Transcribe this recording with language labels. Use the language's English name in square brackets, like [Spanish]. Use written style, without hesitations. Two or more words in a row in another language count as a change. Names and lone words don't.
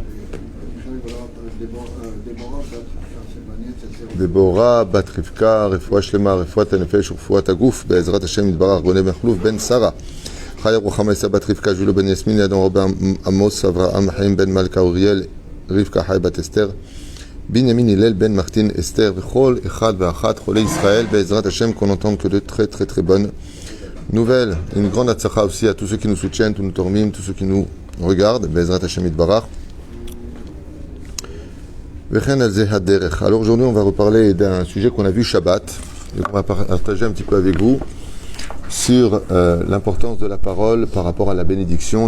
[Hebrew] דבורה, בת חבקה, רפואה שלמה, רפואת הנפש ורפואת הגוף, בעזרת השם יתברך, גונה בן חלוף, בן שרה, חיה רוחמה יסה בת חבקה, ז'ולו בן יסמין, אדון רבי עמוס, אברהם חיים בן מלכה, אוריאל, רבקה חי בת אסתר, Binyamin Hillel Ben Martin Esther וכל אחד ואחת חולי ישראל בעזרת השם, [French] qu'on entende que de très très très bonnes nouvelles. Une grande atzacha aussi à tous ceux qui nous soutiennent, tous nos tormim, tous ceux qui nous regardent. [Hebrew] בעזרת השם יתברך. וכן על זה הדרך. [French] Alors aujourd'hui on va reparler d'un sujet qu'on a vu Shabbat et qu'on va partager un petit peu avec vous sur l'importance de la parole par rapport à la bénédiction.